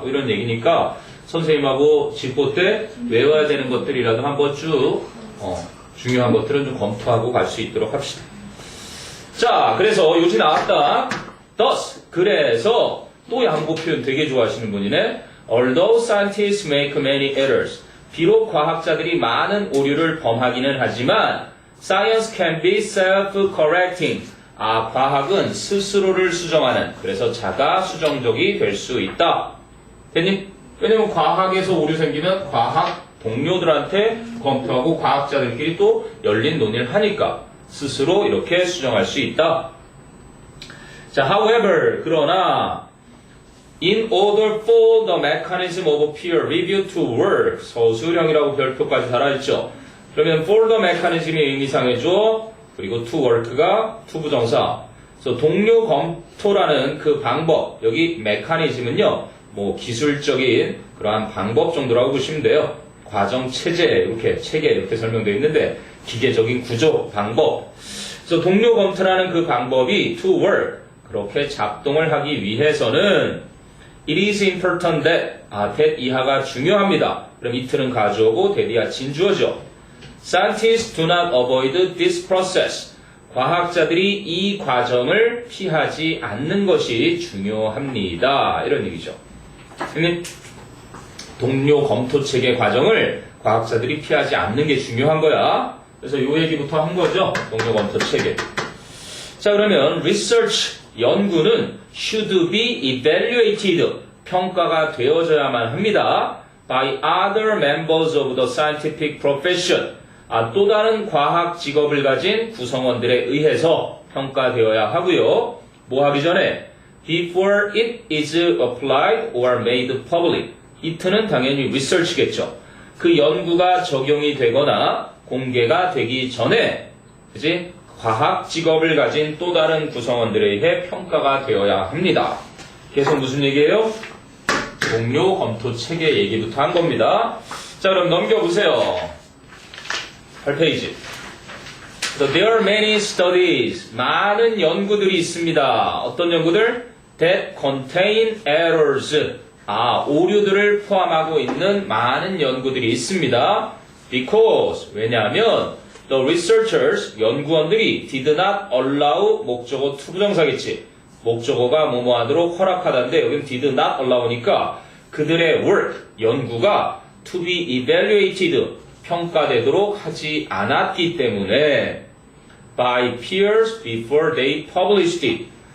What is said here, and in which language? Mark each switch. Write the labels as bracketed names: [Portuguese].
[Korean] 뭐 이런 얘기니까 선생님하고 직보 때 외워야 되는 것들이라도 한번 쭉 중요한 것들은 좀 검토하고 갈 수 있도록 합시다. 자, 그래서 요지 나왔다. thus, 그래서 또 양보 표현 되게 좋아하시는 분이네. [English] Although scientists make many errors, [Korean] 비록 과학자들이 많은 오류를 범하기는 하지만 [English] science can be self-correcting. [Korean] 과학은 스스로를 수정하는, 그래서 자가 수정적이 될 수 있다. 됐니? 왜냐면 과학에서 오류 생기면 과학 동료들한테 검토하고 과학자들끼리 또 열린 논의를 하니까 스스로 이렇게 수정할 수 있다. [English] 자, however, 그러나 in order for the mechanism of peer review to work, [Korean] 서술형이라고 별표까지 달아있죠. 그러면 for the mechanism의 의미상해줘. 그리고 to work가 투부정사. 그래서 동료 검토라는 그 방법, 여기 mechanism은요, 뭐 기술적인 그러한 방법 정도라고 보시면 돼요. 과정, 체제, 이렇게 체계 이렇게 설명되어 있는데 기계적인 구조, 방법. 그래서 동료 검토라는 그 방법이 to work, 그렇게 작동을 하기 위해서는 [English] it is important that, [Korean] that 이하가 중요합니다. 그럼 it는 가주어고 that 이하 진주어죠. [English] Scientists do not avoid this process. [Korean] 과학자들이 이 과정을 피하지 않는 것이 중요합니다. 이런 얘기죠. 동료 검토 체계 과정을 과학자들이 피하지 않는 게 중요한 거야. 그래서 요 얘기부터 한 거죠. 동료 검토 체계. 자, 그러면 research, 연구는 [English] should be evaluated, [Korean] 평가가 되어져야만 합니다. [English] by other members of the scientific profession. [Korean] 또 다른 과학 직업을 가진 구성원들에 의해서 평가되어야 하고요. 뭐 하기 전에 [English] before it is applied or made public. [Korean] it는 당연히 research겠죠. 그 연구가 적용이 되거나 공개가 되기 전에, 그지? 과학 직업을 가진 또 다른 구성원들에 의해 평가가 되어야 합니다. 계속 무슨 얘기예요? 동료 검토 체계 얘기부터 한 겁니다. 자, 그럼 넘겨보세요. 8페이지. [English] So there are many studies. [Korean] 많은 연구들이 있습니다. 어떤 연구들? [English] That contain errors. [Korean] 오류들을 포함하고 있는 많은 연구들이 있습니다. [English] Because, 왜냐하면 the researchers, 연구원들이 did not allow, [Korean] 목적어 투부정사겠지. 목적어가 뭐뭐 하도록 허락하다는데 여기는 did not allow니까 그들의 work, 연구가 to be evaluated, 평가되도록 하지 않았기 때문에 [English] by peers before they published it.